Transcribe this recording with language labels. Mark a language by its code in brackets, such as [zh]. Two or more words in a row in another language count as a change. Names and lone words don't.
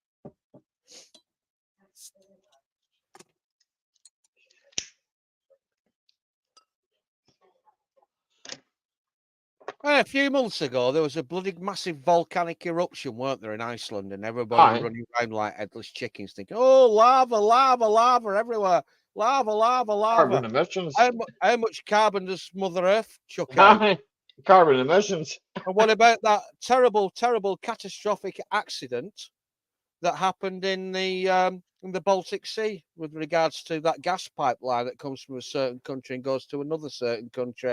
[en] A few months ago, there was a bloody massive volcanic eruption, weren't there, in Iceland, and everybody running around like headless chickens, thinking, "Oh, lava, lava, lava everywhere! Lava, lava, lava!" Carbon emissions. How much carbon does Mother Earth chuck out? Carbon emissions. And what about that terrible, terrible, catastrophic accident that happened in the Baltic Sea with regards to that gas pipeline that comes from a certain country and goes to another certain country?